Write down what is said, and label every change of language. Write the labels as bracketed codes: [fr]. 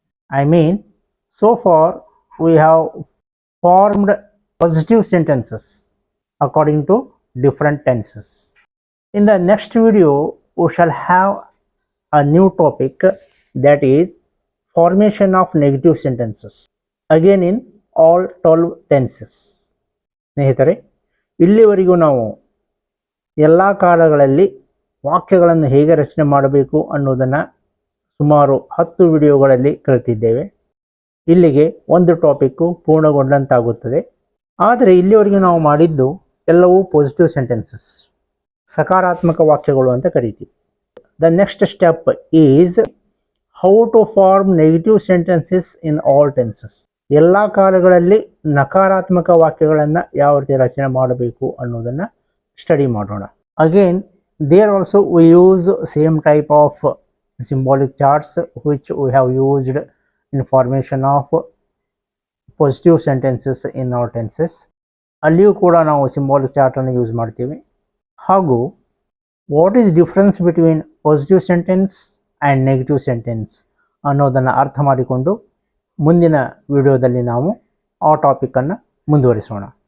[en] I mean, so far we have formed positive sentences according to different tenses. In the next video, we shall have a new topic, that is formation of negative sentences, again in all 12 tenses. [kn] ಸ್ನೇಹಿತರೆ, ಇಲ್ಲಿವರೆಗೂ ನಾವು ಎಲ್ಲ ಕಾಲಗಳಲ್ಲಿ ವಾಕ್ಯಗಳನ್ನು ಹೇಗೆ ರಚನೆ ಮಾಡಬೇಕು ಅನ್ನೋದನ್ನು ಸುಮಾರು 10 ವಿಡಿಯೋಗಳಲ್ಲಿ ಕಲಿತಿದ್ದೇವೆ. ಇಲ್ಲಿಗೆ ಒಂದು ಟಾಪಿಕ್ಕು ಪೂರ್ಣಗೊಂಡಂತಾಗುತ್ತದೆ. ಆದರೆ ಇಲ್ಲಿವರೆಗೂ ನಾವು ಮಾಡಿದ್ದು ಎಲ್ಲವೂ ಪಾಸಿಟಿವ್ ಸೆಂಟೆನ್ಸಸ್, ಸಕಾರಾತ್ಮಕ ವಾಕ್ಯಗಳು ಅಂತ ಕರಿತೀವಿ. [en] The next step is how to form negative sentences in all tenses. [kn] ಎಲ್ಲ ಕಾಲಗಳಲ್ಲಿ ನಕಾರಾತ್ಮಕ ವಾಕ್ಯಗಳನ್ನು ಯಾವ ರೀತಿ ರಚನೆ ಮಾಡಬೇಕು ಅನ್ನೋದನ್ನು ಸ್ಟಡಿ ಮಾಡೋಣ. [en] Again there also we use same type of symbolic charts which we have used in formation of positive sentences in our tenses. [kn] ಅಲ್ಲಿಯೂ ಕೂಡ ನಾವು ಸಿಂಬಾಲಿಕ್ ಚಾರ್ಟನ್ನು ಯೂಸ್ ಮಾಡ್ತೀವಿ. ಹಾಗೂ [en] what is difference between positive sentence and negative sentence [kn] ಅನ್ನೋದನ್ನು ಅರ್ಥ ಮಾಡಿಕೊಂಡು ಮುಂದಿನ ವಿಡಿಯೋದಲ್ಲಿ ನಾವು ಆ ಟಾಪಿಕನ್ನು ಮುಂದುವರಿಸೋಣ.